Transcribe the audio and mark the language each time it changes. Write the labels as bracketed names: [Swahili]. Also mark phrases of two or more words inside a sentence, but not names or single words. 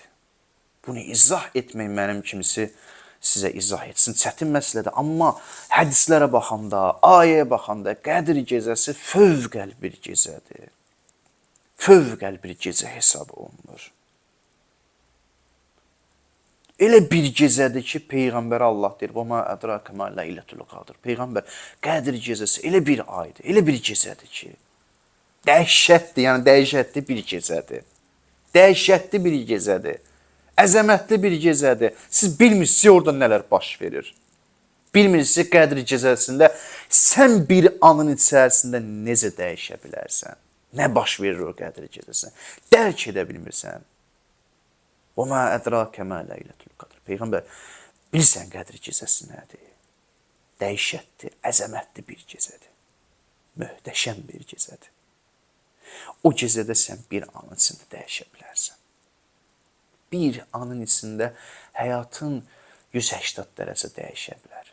[Azerbaijani] Bunu izah etmək mənim kimisi sizə izah etsin, çətin məsələdir. Amma hədislərə baxanda, ayəyə baxanda Qədri gecəsi fövqəli bir gecədir. Fövqəli bir gecə hesab olunur. Elə bir gecədir ki, Peyğəmbər Allah deyir, [Arabic] وَمَا أَدْرَاكَ مَا لَيْلَةُ الْقَدْرِ [Azerbaijani] Peyğəmbər, Qədr gecəsi elə bir aydır, elə bir gecədir ki, dəhşətdir, yəni dəhşətli bir gecədir. Dəhşətli bir gecədir. Əzəmətli bir gecədir. Siz bilmirsiniz orada nələr baş verir. Bilmirsiniz Qədr gecəsində sən bir anın içərisində necə dəyişə bilərsən. Nə baş verir o Qədr gecəsində? Dərk edə bilmirsən. [Arabic] وَمَا أَدْرَاكَ مَا لَيْلَةُ الْقَدْرِ [Azerbaijani] Peyğəmbər, bilirsən Qədr gecəsi nədir? Dəhşətli, əzəmətli bir gecədir. Möhtəşəm bir gecədir. O gecədə sən bir anın içində dəyişə bilərsən. Bir anın içində həyatın 180 dərəcə dəyişə bilər.